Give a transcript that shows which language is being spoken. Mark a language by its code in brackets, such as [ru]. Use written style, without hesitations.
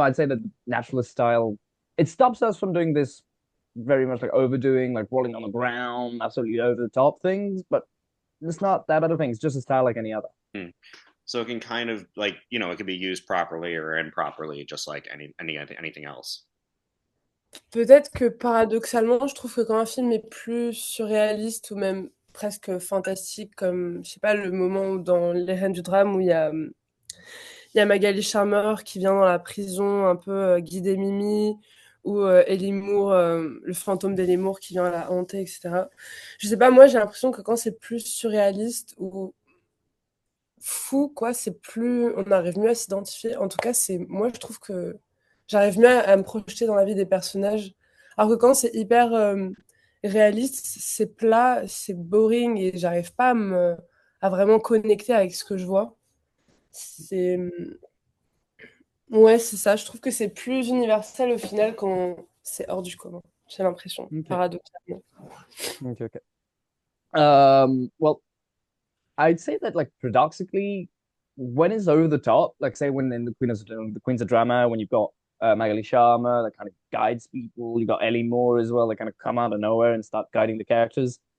[en] I'd say that naturalist style it stops us from doing this very much like overdoing, like rolling on the ground, absolutely over the top things. But it's not that other things. Just a style like any other. Hmm. So it can kind of like, it can be used properly or improperly, just like anything else. [fr] Peut-être que paradoxalement, je trouve que quand un film est plus surréaliste ou même presque fantastique, comme, je sais pas, le moment où dans Les Reines du Drame où il y a Magali Charmeur qui vient dans la prison un peu guider Mimi, ou Ellie Moore, le fantôme d'Ellie Moore qui vient la hanter, etc. Je sais pas, moi j'ai l'impression que quand c'est plus surréaliste ou fou, quoi, c'est plus, on arrive mieux à s'identifier. En tout cas, moi je trouve que j'arrive mieux à me projeter dans la vie des personnages. Alors que quand c'est hyper réaliste, c'est plat, c'est boring et j'arrive pas à vraiment connecter avec ce que je vois. C'est Ouais, c'est ça. Je trouve que c'est plus universel au final quand c'est hors du commun. J'ai l'impression, [en] Okay. [fr] paradoxalement. [en] Okay. Okay. Well, I'd say that like paradoxically, when it's over the top, like say when in the Queens of Drama, when you've got Magali Sharma that kind of guides people, you got Ellie Moore as well that kind of come out of nowhere and start guiding the characters.